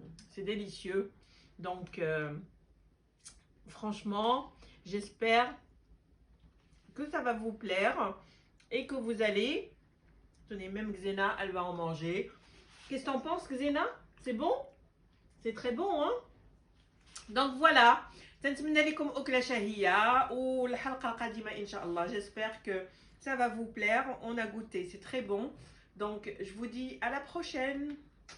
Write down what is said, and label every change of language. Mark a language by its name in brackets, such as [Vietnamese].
[French] C'est délicieux. Donc, franchement, j'espère que ça va vous plaire et que vous allez... Tenez, même Xena, elle va en manger. Qu'est-ce que t'en penses, Xena? C'est bon? C'est très bon, hein? Donc voilà, [Arabic] تنتمنى لكم أكلة شهية والحلقة القادمة إن شاء الله. [French] J'espère que ça va vous plaire. On a goûté, c'est très bon. Donc je vous dis à la prochaine.